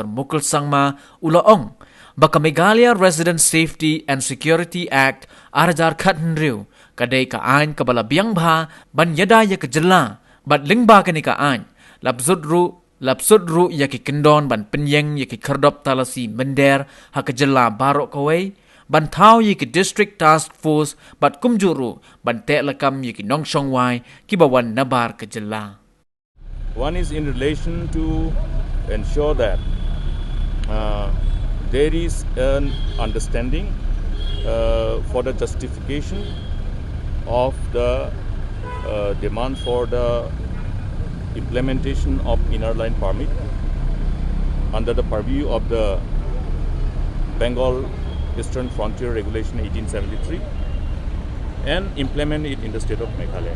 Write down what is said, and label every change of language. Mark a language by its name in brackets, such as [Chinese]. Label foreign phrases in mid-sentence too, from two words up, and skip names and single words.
[Khasi] Mukul Sangma ulaong baka Meghalaya Resident Safety and Security Act arjar khatnriu kadai ka ain kabala biang bha ban yada ya ke jela bat lingba kani ka ain lapsudru ya ki kendon ban penyeng ya ki kerdop talasi mender ha ke jela barok kawai ban thau yi ki [English] district task force [Khasi] bat kumjuru ban te lakam yi ki nongshong wai ki bawan nabar ke jela. [English] One is in relation to ensure that there is an understanding for the justification of the demand for the implementation of inner line permit under the purview of the Bengal Eastern Frontier Regulation 1873 and implement it in the state of Meghalaya.